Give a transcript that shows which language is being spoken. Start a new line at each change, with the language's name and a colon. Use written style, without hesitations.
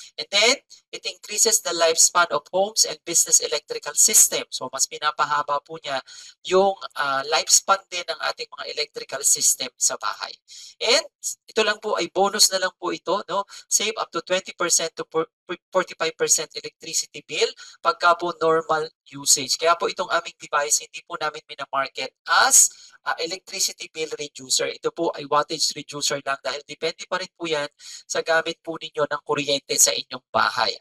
English: And then, it increases the lifespan of homes and business electrical system.
Filipino: So, mas pinapahaba po niya yung lifespan din ng ating mga electrical system sa bahay. And ito lang po ay bonus na lang po ito. No?
English: Save up to 20% to 45% electricity bill
Filipino: pagka po normal usage. Kaya po itong aming device, hindi po namin minamarket as electricity bill reducer. Ito po ay wattage reducer lang dahil depende pa rin po yan sa gamit po ninyo ng kuryente sa inyong bahay.